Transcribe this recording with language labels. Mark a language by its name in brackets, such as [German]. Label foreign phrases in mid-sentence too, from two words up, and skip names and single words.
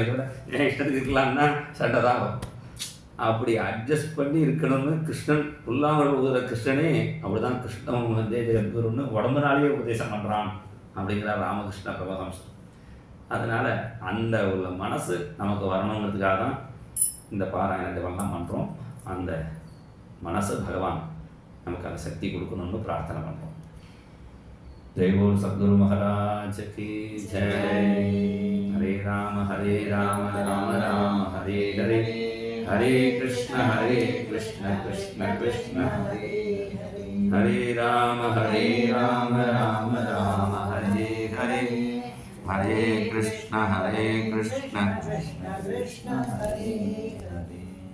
[Tamil] இதோட இஷ்டத்துக்கு இருக்கலாம்னா சண்டை தான் வரும். அப்படி அட்ஜஸ்ட் பண்ணி இருக்கணும்னு கிருஷ்ணன் புல்லாமல் ஊதுற கிருஷ்ணனே அப்படி தான் கிருஷ்ணன் வந்து ஜெகத்குருன்னு உடம்புனாலேயே உபதேசம் பண்ணுறான் அப்படிங்கிறார் ராமகிருஷ்ண பிரபதம்சம். அதனால் அந்த உள்ள மனசு நமக்கு வரணுங்கிறதுக்காக தான் இந்த பாராயணத்தெல்லாம் பண்ணுறோம். அந்த மனசு பகவான் நமக்கு அந்த சக்தி கொடுக்கணும்னு பிரார்த்தனை பண்ணுறோம். [Hindi] जय बोल सद्गुरु महाराज की जय। हरे राम राम राम हरे हरे, हरे कृष्ण कृष्ण कृष्ण हरे हरे, राम राम राम हरे हरे, हरे कृष्ण कृष्ण कृष्ण हरे हरे।